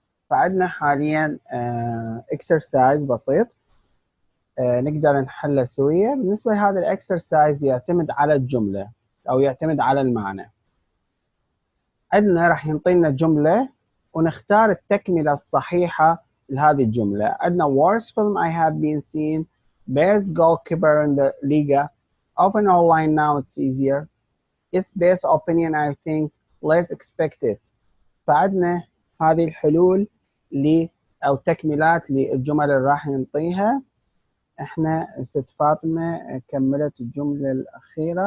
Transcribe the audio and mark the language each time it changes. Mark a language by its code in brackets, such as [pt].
[ar] فعندنا حاليا exercise بسيط نقدر نحله سوية. بالنسبة لهذا الاكسرسايز يعتمد على الجملة أو يعتمد على المعنى. عندنا راح ينطينا جملة ونختار التكملة الصحيحة لهذه الجملة. [en] عندنا worst film I have been seen, best goalkeeper in the Liga, often online now it's easier, its best opinion I think, less expected. [ar] فعندنا هذه الحلول أو تكملات للجمل اللي راح ننطيها. احنا ست فاطمة كملت الجملة الأخيرة.